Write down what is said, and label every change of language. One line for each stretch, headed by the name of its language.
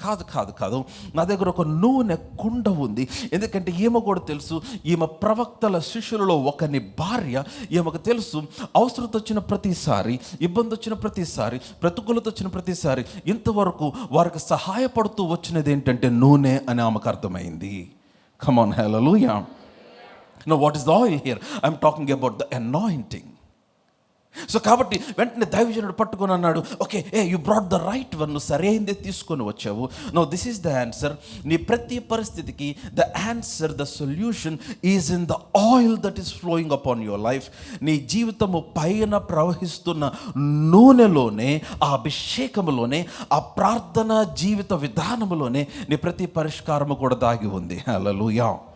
Telugu: కాదు, నా దగ్గర ఒక నూనె కుండ ఉంది. ఎందుకంటే ఈమె కూడా తెలుసు, ఈమె ప్రవక్తల శిష్యులలో ఒకని భార్య. ఈమెకు తెలుసు అవసరం వచ్చిన ప్రతిసారి, ఇబ్బంది వచ్చిన ప్రతిసారి, ప్రతికూలత వచ్చిన ప్రతిసారి ఇంతవరకు వారికి సహాయపడుతూ వచ్చినది ఏంటంటే నూనె అని ఆమెకు అర్థమైంది.
English: Come on, hallelujah. Now what is the oil here? I'm talking about the anointing.
Telugu: So కాబట్టి వెంటనే దైవజనుడు పట్టుకొని అన్నాడు,
English: okay, you brought the right one,
Telugu: నువ్వు సరైనదే తీసుకొని వచ్చావు.
English: No this is the answer.
Telugu: నీ ప్రతి పరిస్థితికి
English: The answer, the solution is in the oil that is flowing upon your life.
Telugu: నీ జీవితము పైన ప్రవహిస్తున్న నూనెలోనే, ఆ అభిషేకములోనే, ఆ ప్రార్థన జీవిత విధానములోనే నీ ప్రతి పరిష్కారము కూడా దాగి ఉంది. హల్లెలూయా.